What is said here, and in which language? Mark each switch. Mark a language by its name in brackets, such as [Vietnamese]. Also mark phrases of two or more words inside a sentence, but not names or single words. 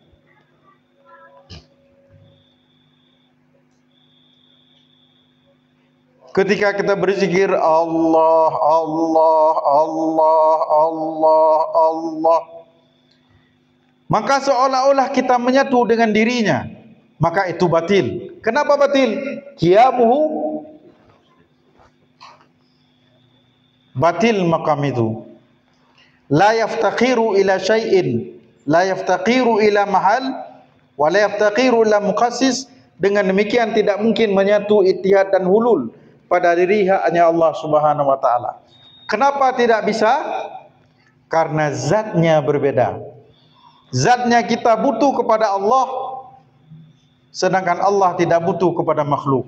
[Indonesian] Ketika kita berzikir Allah, Allah, Allah, Allah, Allah, maka seolah-olah kita menyatu dengan dirinya, maka itu batil. Kenapa batil? Qiyamuhu batil makam itu. [Arabic] لا يفتقر إلى شيء، لا يفتقر إلى محل، ولا يفتقر إلى مخصص. [Indonesian] Dengan demikian tidak mungkin menyatu ittihad dan hulul pada diri hanya Allah [Arabic] سبحانه وتعالى. [Indonesian] Kenapa tidak bisa? Karena zatnya berbeda. Zatnya kita butuh kepada Allah, sedangkan Allah tidak butuh kepada makhluk.